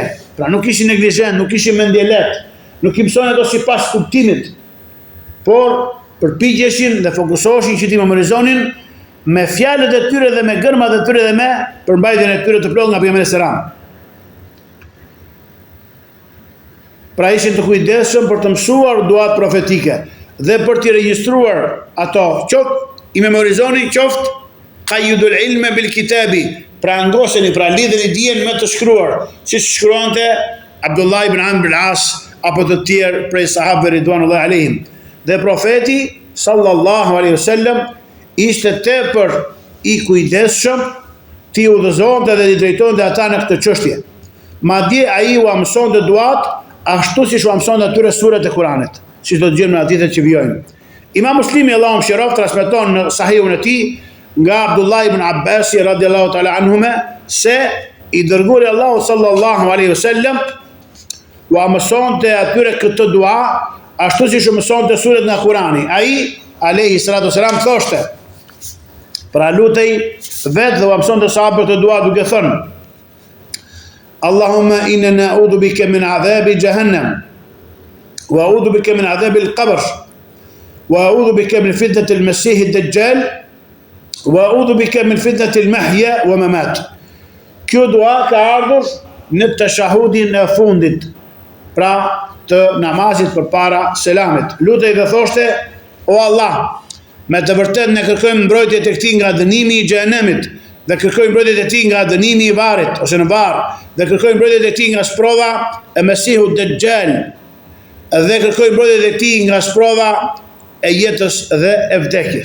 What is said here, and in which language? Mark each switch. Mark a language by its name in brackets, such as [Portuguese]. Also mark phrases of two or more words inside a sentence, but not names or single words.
[Albanian] Pra nuk ishin neglizhent, nuk ishin mendjelet, nuk i mësonin ato sipas kuptimit, por përpiqeshin dhe fokusoheshin që t'i memorizonin me fjalët e tyre dhe me gërmat e tyre dhe me përmbajtjen e tyre të plotë nga pejgamberi [Arabic] صلى الله عليه وسلم. [Albanian] Pra ishin të kujdesshëm për të mësuar duat profetike dhe për t'i regjistruar ato, qoftë i memorizoni, qoftë [Arabic] قيدوا العلم بالكتاب, [Albanian] pra ngoseni, pra lidheni dijen me të shkruar, siç shkruante Abdullah ibn Amr al-As apo të tjerë prej sahabëve [Arabic] رضوان الله عليهم. [Albanian] Dhe profeti [Arabic] صلى الله عليه وسلم [Albanian] ishte tepër i kujdesshëm t'i udhëzonte dhe t'i drejtonte ata në këtë çështje. Madje ai u mësonte duat ashtu siç u mësonte atyre suret e Kuranit, siç do të gjejmë në hadithet që vijojnë. Imam Muslimi Allahu mëshiroft transmeton në Sahihun e tij nga Abdullah ibn Abbas [Arabic] رضي الله تعالى عنهما [Albanian] se i dërguari Allahu [Arabic] صلى الله عليه وسلم [Albanian] u mësonte atyre këtë dua ashtu siç u mësonte suret nga Kurani. Ai [Arabic] عليه الصلاة والسلام [Albanian] thoshte, pra lutej vetë dhe u mësonte sahabët të dua duke thënë: [Arabic] اللهم إنا نعوذ بك من عذاب جهنم وأعوذ بك من عذاب القبر وأعوذ بك من فتنة المسيح الدجال وأعوذ بك من فتنة المحيا والممات. [Albanian] Kjo dua ka ardhur në tashahudin e fundit, pra të namazit përpara selamit. Lutej dhe thoshte: O Allah, me të vërtet ne kërkojmë mbrojtje tek ti nga dënimi i xhenemit, dhe kërkojmë mbrojtje tek ti nga dënimi i varrit ose në varr, dhe kërkojmë mbrojtje tek ti nga sprova e Mesihut Dejjal, dhe kërkojmë mbrojtje tek ti nga sprova e jetës dhe e vdekjes.